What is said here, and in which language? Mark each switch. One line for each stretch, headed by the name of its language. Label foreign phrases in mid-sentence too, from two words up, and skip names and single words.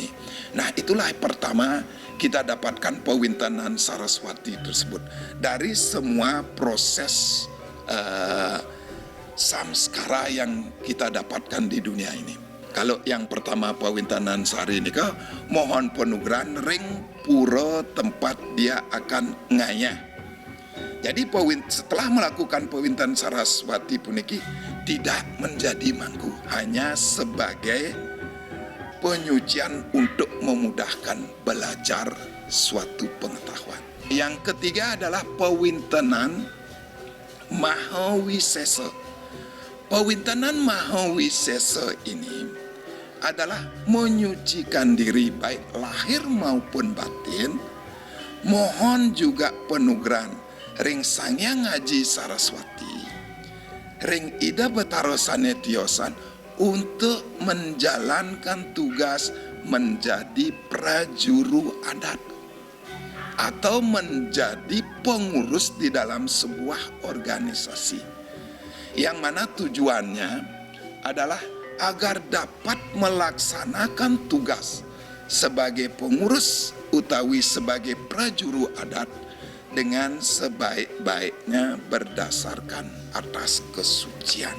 Indonesian: Nah, itulah pertama kita dapatkan Pawintanan Saraswati tersebut. Dari semua proses samskara yang kita dapatkan di dunia ini. Kalau yang pertama Pawintanan Sari ini mohon penugran ring pura tempat dia akan ngayah. Jadi setelah melakukan Pawintanan Saraswati puniki tidak menjadi mangku, hanya sebagai penyucian untuk memudahkan belajar suatu pengetahuan. Yang ketiga adalah Pawintanan Mahawisesa. Pawintanan Mahawisesa ini adalah menyucikan diri baik lahir maupun batin. Mohon juga penugran ring Sangyang Aji Saraswati, ring Ida Betara Sanetiosan untuk menjalankan tugas menjadi prajuru adat atau menjadi pengurus di dalam sebuah organisasi, yang mana tujuannya adalah agar dapat melaksanakan tugas sebagai pengurus utawi sebagai prajuru adat dengan sebaik-baiknya berdasarkan atas kesucian.